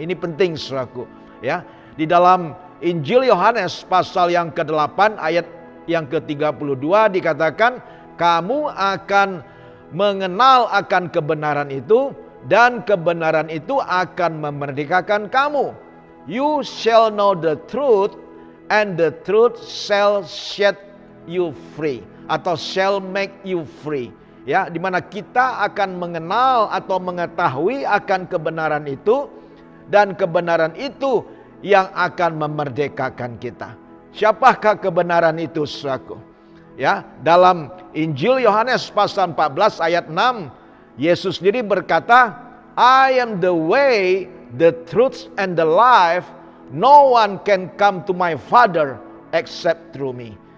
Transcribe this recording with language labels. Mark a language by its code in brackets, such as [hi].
[id] Ini penting, saudaraku, ya. Di dalam Injil Yohanes pasal yang ke-8 ayat yang ke-32 dikatakan, kamu akan mengenal akan kebenaran itu, dan kebenaran itu akan memerdekakan kamu. [en] You shall know the truth, and the truth shall set you free, [id] atau [en] shall make you free. [id] Ya, di mana kita akan mengenal atau mengetahui akan kebenaran itu, dan kebenaran itu yang akan memerdekakan kita. Siapakah kebenaran itu, saudaraku? Ya, dalam Injil Yohanes pasal 14 ayat 6, Yesus sendiri berkata, [en] I am the way, the truth, and the life. No one can come to my Father except through me.